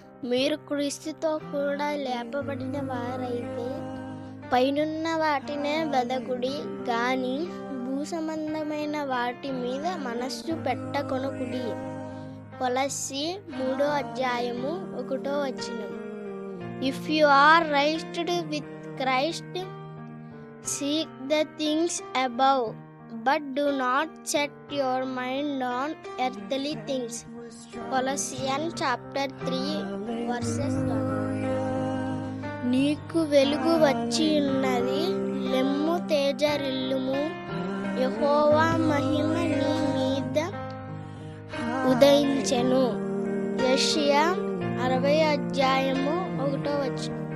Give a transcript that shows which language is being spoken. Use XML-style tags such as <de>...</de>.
<te>మీరు క్రీస్తుతో కూడా లేపబడిన వారైతే పైనున్న వాటినే వెదకుడి గాని భూసంబంధమైన వాటి మీద మనస్సు పెట్టకొనకుడి. కొలస్సీ 3:1.</te> <en>If you are raised with Christ, seek the things above, but do not set your mind on earthly things. Colossians chapter 3 verses 1.</en> <te>నీకు వెలుగు వచ్చి ఉన్నది, లెమ్ము తేజరిల్లుము, యెహోవా మహిమ నీ మీద ఉదయించెను. యెషయా 60:1.</te>